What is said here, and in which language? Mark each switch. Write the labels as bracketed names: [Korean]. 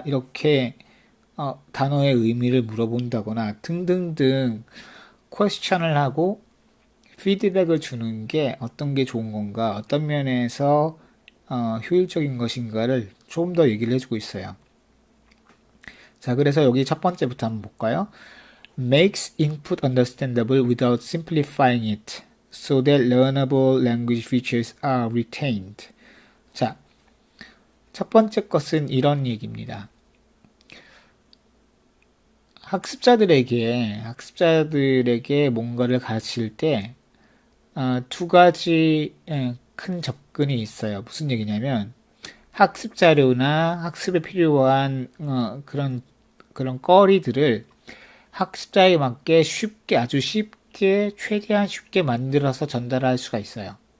[Korean] 이렇게 단어의 의미를 물어본다거나 등등등 퀘스천을 하고 피드백을 주는 게 어떤 게 좋은 건가, 어떤 면에서 효율적인 것인가를 좀 더 얘기를 해주고 있어요. 자, 그래서 여기 첫 번째부터 한번 볼까요? [English] Makes input understandable without simplifying it, so that learnable language features are retained. [Korean] 자, 첫 번째 것은 이런 얘기입니다. 학습자들에게 뭔가를 가르칠 때 두 가지 큰 접근이 있어요. 무슨 얘기냐면 학습 자료나 학습에 필요한 그런 거리들을 학습자에 맞게 아주 쉽게 최대한 쉽게 만들어서 전달할 수가 있어요.